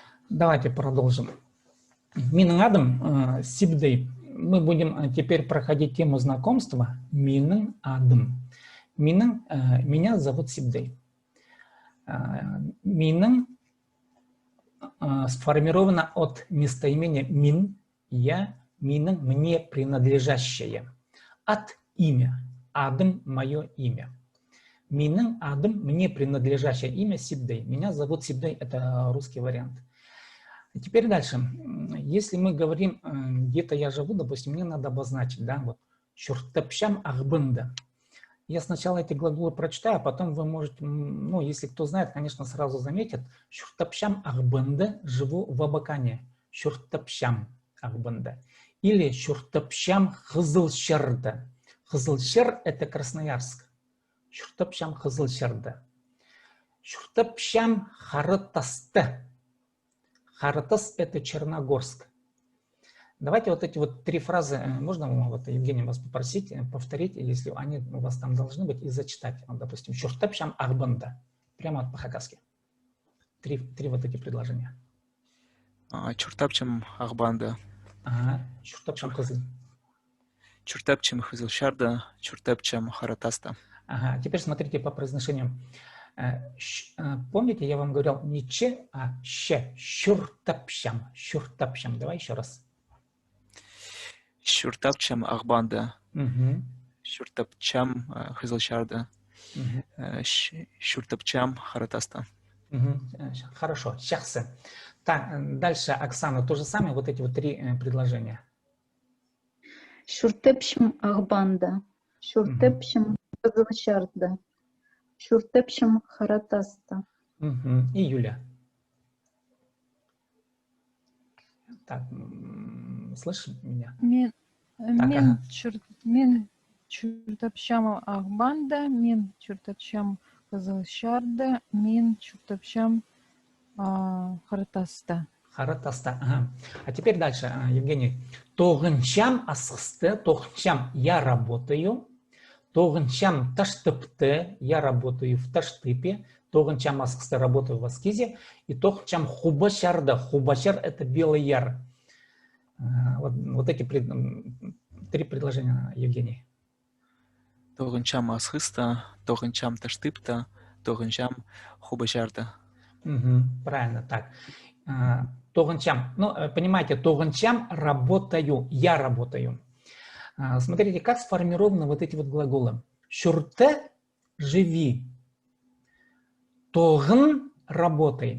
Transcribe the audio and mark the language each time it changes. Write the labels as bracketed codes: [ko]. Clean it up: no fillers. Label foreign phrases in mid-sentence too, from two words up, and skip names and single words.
[ru] Давайте продолжим. [kjh] Минен адым сибдей. [ru] Мы будем теперь проходить тему знакомства. [kjh] Минен адым. Минен, [ru] меня зовут Сибдей. Минен сформировано от местоимения мин, я, минен, мне принадлежащее. От имя, адым, мое имя. [kjh] Минен адым, [ru] мне принадлежащее имя Сибдей. Меня зовут Сибдей, это русский вариант. Теперь дальше. Если мы говорим, где-то я живу, допустим, мне надо обозначить, да, вот, [kjh] шуртапшам ахбында. [ru] Я сначала эти глаголы прочитаю, а потом вы можете, ну, если кто знает, конечно, сразу заметит. [kjh] Шуртапшам ахбында, [ru] живу в Абакане. [kjh] Шуртапшам ахбында. Или шуртапшам хызылшарда. [ru] Хызылшар – это Красноярск. [kjh] Шуртапшам хызылшарда. Шуртапшам харытасты. [ru] Харатас – это Черногорск. Давайте вот эти вот три фразы, можно вот, Евгений, вас попросить повторить, если они у вас там должны быть, и зачитать. Вот, допустим, [kjh] Шуртапшам ахбанда. [ru] Прямо по-хакасски. Три вот эти предложения. [kjh] Чуртапчам ахбанда. Ага. Шуртапшам хызыл. Чуртапчам хызылшарда. Чуртапчам харатаста. Ага. [ru] Теперь смотрите по произношению. Помните, я вам говорил не че, а ще. [kjh] Шуртапшам. Шуртапшам. [ru] Давай еще раз. [kjh] Шуртапчам ахбанда. Угу. Шуртапчам хызылшарда. Угу. Шуртапчам харатаста. [ru] Угу. Хорошо. Сейчас. Так, дальше, Оксана, то же самое, вот эти вот три предложения. [kjh] Шуртапшам ахбанда. Шуртапшам хызылшарда. Шуртапшам харатаста. [ru] Угу. И Юля. Так, слышишь меня? [kjh] Мен чуртапшам ахбанда, мен чуртапшам хызылшарда, мен чуртапшам харатаста. Харатаста. Ага. [ru] А теперь дальше, Евгений. [kjh] Тогынчам асысты, [ru] тогынчам я работаю. [kjh] Тогынчам таштыпты, [ru] я работаю в Таштыпе. [kjh] Тогынчам асысты, [ru] работаю в Аскизе. И [kjh] тогынчам хубашарда. [ru] Хубашар – это Белый Яр. Вот эти три предложения, Евгений. [kjh] Тогынчам асыста, тогынчам таштыпта, тогынчам хубашарда. [ru] Угу, правильно, так. Тогынчам. Ну, понимаете, тогынчам работаю, я работаю. Смотрите, как сформированы вот эти вот глаголы. Шурте – живи. Тогын – работай.